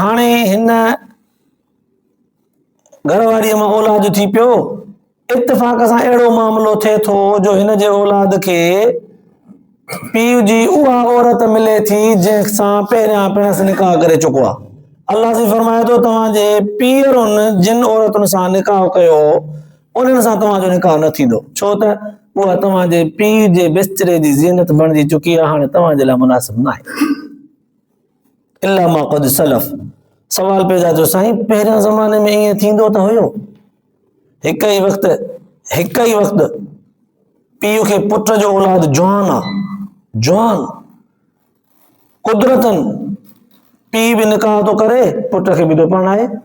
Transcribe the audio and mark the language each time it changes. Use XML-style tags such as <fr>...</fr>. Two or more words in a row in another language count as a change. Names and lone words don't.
<sd>हाणे हिन घरवारीअ मां औलाद थी पियो इत्तेफ़ाक़ सां अहिड़ो मामिलो थिए थो जो हिन जे औलाद खे पीउ जी उहा औरत मिले थी जंहिंसां पहिरियां पिणस निकाह करे चुको आहे। अल्लाह से फरमाए थो तव्हांजे पीअरुनि जिन औरतुनि सां निकाह कयो उन्हनि सां तव्हांजो निकाह न थींदो छो त उहा तव्हांजे पीउ जे बिस्तरे जी ज़ीनत बणिजी चुकी आहे हाणे तव्हांजे लाइ मुनासिब न आहे।</sd> <ar>إلا ما قد سلف.</ar> <sd>सवाल पैदा थियो साईं पहिरियां ज़माने में ईअं थींदो त हुयो हिक ई वक़्तु पीउ खे पुट जो औलाद जवान आहे, जवान कुदरतन पीउ बि निकाह थो करे, पुट खे बि थो परणाए।</sd>